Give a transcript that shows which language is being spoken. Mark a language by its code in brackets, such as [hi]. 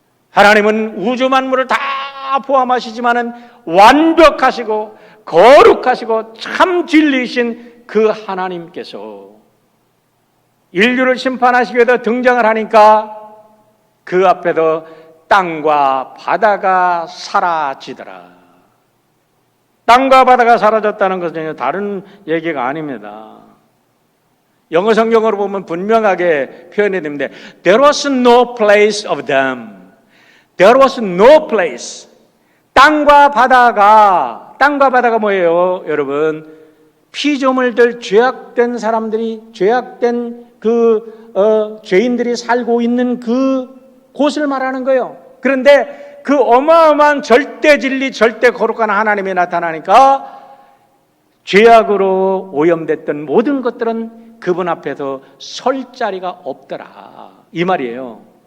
[ko] 하나님은 우주 만물을 다 포함하시지만은 완벽하시고 거룩하시고 참 진리이신 그 하나님께서 인류를 심판하시기 위해서 등장을 하니까 그 앞에서 땅과 바다가 사라지더라. 땅과 바다가 사라졌다는 것은 전혀 다른 얘기가 아닙니다. 영어 성경으로 보면 분명하게 표현이 됩니다. [en] There was no place of them. There was no place. [ko] 땅과 바다가 뭐예요, 여러분? 피조물들, 죄악된 사람들이, 죄악된 죄인들이 살고 있는 그 곳을 말하는 거예요. 그런데 그 어마어마한 절대 진리, 절대 거룩한 하나님이 나타나니까 죄악으로 오염됐던 모든 것들은 그분 앞에서 설 자리가 없더라. 이 말이에요.